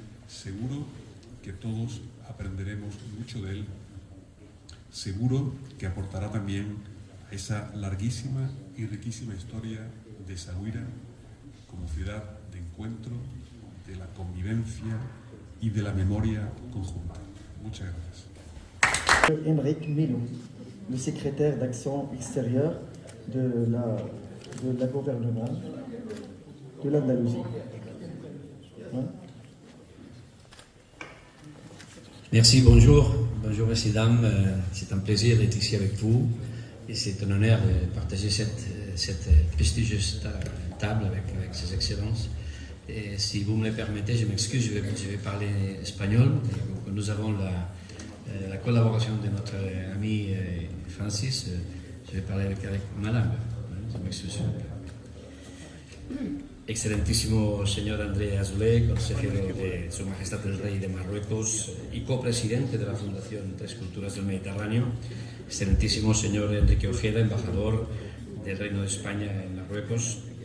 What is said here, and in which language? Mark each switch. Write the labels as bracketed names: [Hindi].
[Spanish] Seguro que todos aprenderemos mucho de él. Seguro que aportará también a esa larguísima y riquísima historia de Essaouira como ciudad de encuentro, de la convivencia y de la memoria conjunta. Muchas gracias. [French] Émeric Milou, le secrétaire d'Action Extérieure de la gouvernement de l'Andalousie. Merci, bonjour. Bonjour, messieurs, dames. C'est un plaisir d'être ici avec vous et c'est un honneur de partager cette prestigieuse table avec ces excellences. Et si vous me le permettez, je m'excuse, je vais parler espagnol. Nous avons la collaboration de notre ami Francis. Je vais parler avec ma langue. Je m'excuse. [Spanish] Excelentísimo señor André Azoulay, consejero de Su Majestad el Rey de Marruecos y copresidente de la Fundación Tres Culturas del Mediterráneo. Excelentísimo señor Enrique Ojeda, embajador del Reino de España en Marruecos.